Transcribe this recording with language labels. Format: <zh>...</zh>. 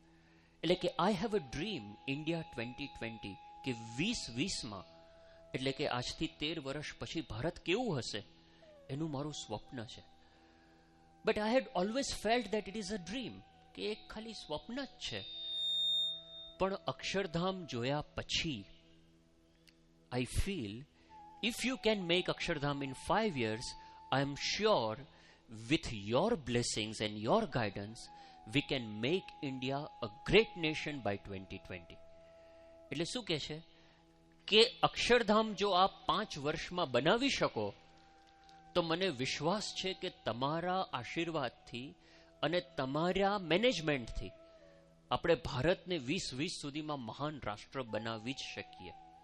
<gu>એટલે કે</gu> <en>I have a dream India 2020,</en> <gu>કે 2020માં, એટલે કે આજથી 13 વર્ષ પછી ભારત કેવું હશે એનું મારું સ્વપ્ન છે.</gu> <en>but I had always felt that it is a dream,</en> <gu>કે એક ખાલી સ્વપ્ન જ છે. પણ અક્ષરધામ જોયા પછી</gu> <en>I feel if you can make Akshardham in 5 years, I am sure with your blessings and your guidance, we can make India a great nation by 2020.</en> <gu>એટલે શું કહે છે કે અક્ષરધામ જો આપ 5 વર્ષમાં બનાવી શકો તો મને વિશ્વાસ છે કે તમારા આશીર્વાદથી અને તમારા મેનેજમેન્ટથી આપણે ભારતને 2020 સુધીમાં મહાન રાષ્ટ્ર બનાવી જ શકીએ.</gu>